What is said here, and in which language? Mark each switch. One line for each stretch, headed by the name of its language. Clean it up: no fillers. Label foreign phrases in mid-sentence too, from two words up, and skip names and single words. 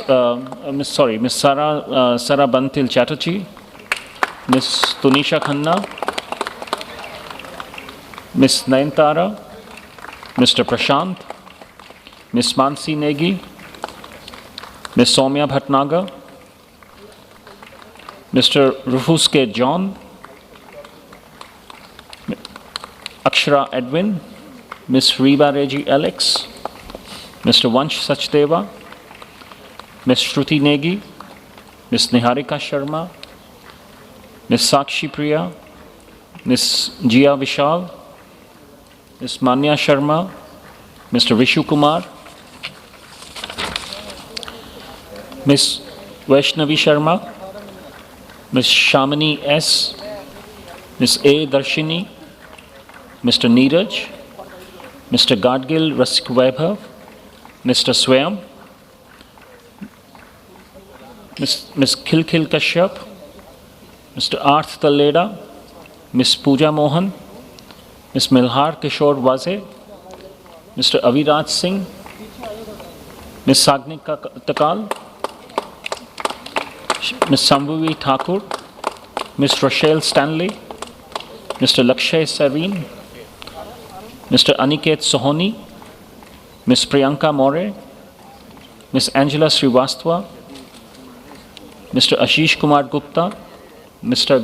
English: Sara Bantil Chatterjee, Ms. Tunisha Khanna, Ms. Nayantara, Mr. Prashant, Ms. Mansi Negi, Ms. Soumya Bhatnagar, Mr. Rufus K. John, Akshara Edwin, Ms. Reba Regi Alex, Mr. Vansh Sachdeva, Ms. Shruti Negi, Ms. Niharika Sharma, Ms. Sakshi Priya, Ms. Jia Vishal, Ms. Manya Sharma, Mr. Vishu Kumar, Ms. Vaishnavi Sharma, Ms. Shamini S., Ms. A. Darshini, Mr. Neeraj, Mr. Gadgil Rasik Vaibhav, Mr. Swayam, Ms. Khilkhil Kashyap, Mr. Arth Taleda, Ms. Pooja Mohan, Ms. Milhar Kishore Waze, Mr. Aviraj Singh, Ms. Sagnika Takal, Ms. Sambhavi Thakur, Ms. Rochelle Stanley, Mr. Lakshay Sareen, Mr. Aniket Sohoni, Ms. Priyanka More, Ms. Angela Srivastava, Mr. Ashish Kumar Gupta, Mr.